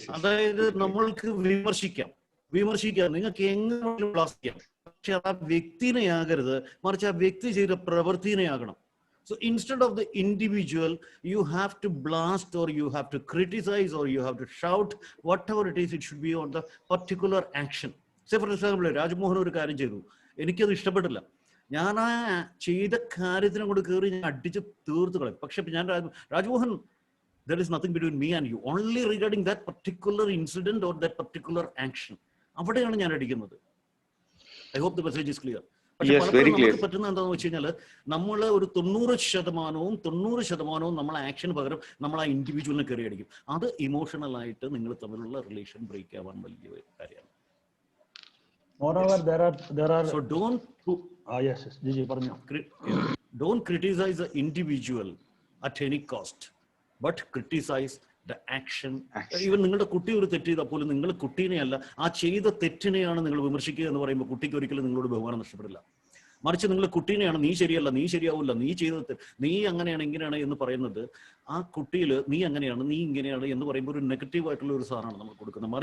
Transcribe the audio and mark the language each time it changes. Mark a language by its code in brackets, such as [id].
[ml] അതായത് നമ്മൾക്ക് വിമർശിക്കാം, നിങ്ങൾക്ക് എങ്ങനെ ബ്ലാസ്റ്റ് ചെയ്യാം, പക്ഷെ ആ വ്യക്തിനെ ആകരുത്, മറിച്ച് ആ വ്യക്തി ചെയ്ത പ്രവൃത്തിനെ ആകണം. [en] So instead of the individual, you have to blast or you have to criticize or you have to shout, whatever it is, it should be on the particular action. Say for example, [ml] Rajmohan ഒരു കാര്യം ചെയ്തു, എനിക്കത് ഇഷ്ടപ്പെട്ടില്ല, ഞാൻ ആ ചെയ്ത കാര്യത്തിനെ കൊണ്ട് കയറി ഞാൻ അടിച്ച് തീർത്ത് കളയും. പക്ഷെ ഞാൻ Rajmohan, [en] there is nothing between me and you, only regarding that particular incident or that particular action. [ml] അവിടെയാണ് ഞാൻ അടിക്കുന്നത്. [en] I hope the message is clear. [ml] പക്ഷെ [en] Yes, very [ml] പലപ്പോഴും [en] clear. [ml] നമുക്ക് പറ്റുന്ന എന്താണെന്ന് വെച്ച് കഴിഞ്ഞാൽ നമ്മൾ ഒരു 90% നമ്മൾ ആക്ഷൻ പകരം നമ്മൾ ആ ഇൻഡിവിജ്വലിനെ കയറി അടിക്കും. അത് ഇമോഷണൽ ആയിട്ട് നിങ്ങൾ തമ്മിലുള്ള റിലേഷൻ ബ്രേക്ക് ആവാൻ വലിയ കാര്യമാണ്. [en] Moreover, there are So don't [ml] yes, Gigi, പറഞ്ഞോ. [en] Don't criticize the individual at any cost, but criticize the action. [ml] Even നിങ്ങളുടെ കുട്ടി ഒരു തെറ്റ് ചെയ്താൽ പോലും നിങ്ങൾ കുട്ടീനെയല്ല, ആ ചെയ്ത തെറ്റിനെയാണ് നിങ്ങൾ വിമർശിക്കുക എന്ന് പറയുമ്പോൾ കുട്ടിക്ക് ഒരിക്കലും നിങ്ങളോട് ബഹുമാനം നഷ്ടപ്പെടില്ല. മറിച്ച് നിങ്ങൾ കുട്ടീനെയാണ് നീ ശരിയല്ല, നീ ശരിയാവില്ല, നീ ചെയ്തത് നീ അങ്ങനെയാണ് ഇങ്ങനെയാണ് എന്ന് പറയുന്നത് ആ കുട്ടിയിൽ നീ അങ്ങനെയാണ് നീ ഇങ്ങനെയാണ് എന്ന് പറയുമ്പോൾ ഒരു നെഗറ്റീവ് ആയിട്ടുള്ള ഒരു സാധനമാണ് നമ്മൾ കൊടുക്കുന്നത്.